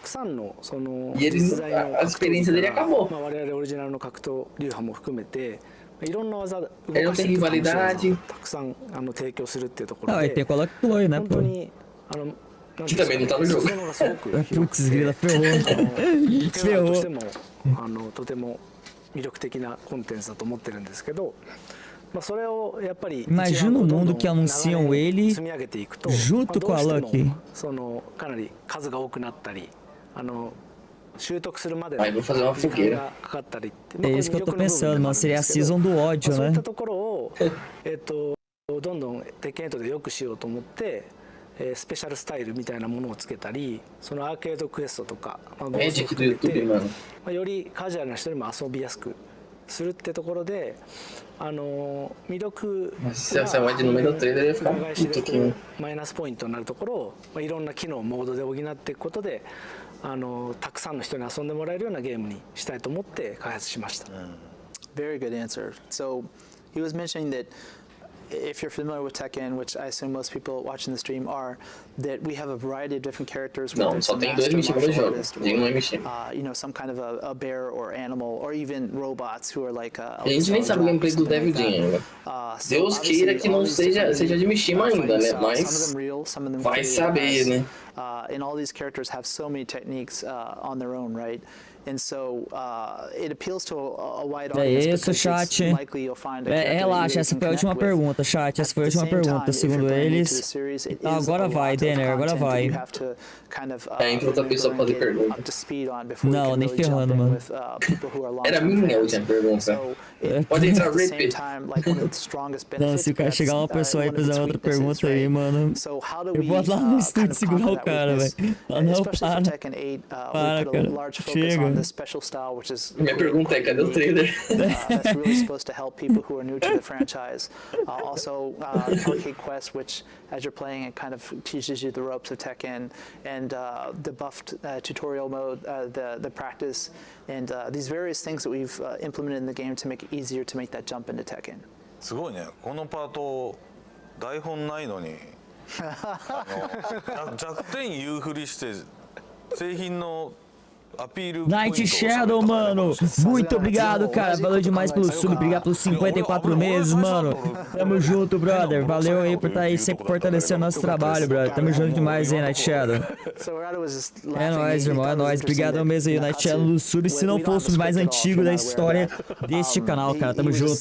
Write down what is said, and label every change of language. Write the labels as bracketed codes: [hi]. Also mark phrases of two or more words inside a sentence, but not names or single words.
[pt] E ele, a experiência dele acabou. Ele não tem rivalidade. Não, ele tem Coloque Chloe, né, pô? Que também não tá no jogo. Putz, grila, ferrou. Ferrou. [ja] とても魅力的なコンテンツだと思ってるんですけど、それをやっぱり [pt] Imagina o mundo que anunciam ele [ja] 積み上げていくと [pt] junto com a Lucky. [ja] そのかなり数が多くなったり、習得するまで [pt] Aí vou fazer uma fogueira. [ja] かかったりって、 [pt] É isso que eu tô pensando, mano. Seria a season do ódio, [ja] そうい [pt] né? [ja] ったところをどんどんテッケン8で良くしようと思って。スペシャルスタイルみたいなものをつけたり、そのアーケードクエストとか、 [pt] É de do YouTube, mano. [ja] よりカジュアルな人にも遊びやすくするってところで、魅力 [pt] Se essa mod no meio do trailer, eu ia ficar puto aqui, mano. [ja] マイナスポイントになるところを、いろんな機能モードで補っていくことで、たくさんの人に遊んでもらえるようなゲームにしたいと思って開発しました。 [en] Very good answer. So he was mentioning that if you're familiar with Tekken, which I assume most people watching the stream are, that we have a variety of different characters. [pt] Não, só tem dois mexicos no jogo. Tem um é mexicano. [en] You know, some kind of a bear or animal, or even robots who are like. [pt] A gente nem sabe o gameplay do Devil Jin ainda. Deus queira que não seja de Mishima ainda, né? Mas vai saber, né? [en] And all these characters have so many techniques on their own, right? And so it appeals to a wide audience. [pt] É isso, chat. Relaxa, essa foi a última pergunta, chat. Essa foi a última pergunta, segundo eles. Então, agora vai, Denner, agora vai. Entra outra pessoa pra fazer pergunta. Não, nem ferrando, mano. Era minha última pergunta. Pode entrar, repeat. Não, se o cara chegar uma pessoa aí e fazer outra pergunta aí, mano, eu vou lá no estúdio segurar o cara, velho. Não, para, cara. Chega. Minha pergunta é, cadê o trailer? [en] That's really supposed to help people who are new to the franchise. Also, Arcade Quest, which as you're playing, it kind of teaches you the ropes of Tekken, and the buffed tutorial mode, the practice, and these various things that we've implemented in the game to make it easier to make that jump into Tekken. [ja] すごいね。このパート台本ないのに弱点言うふりして製品の [pt] Night Shadow, mano, muito obrigado, cara, valeu demais pelo sub, obrigado pelos 54 meses, mano, tamo junto, brother, valeu aí por estar aí sempre fortalecendo nosso trabalho, brother, tamo junto demais aí, Night Shadow. É nóis, irmão, é nóis, obrigado mesmo aí, Night Shadow do sub, se não for o sub mais antigo da história deste canal, cara, tamo junto.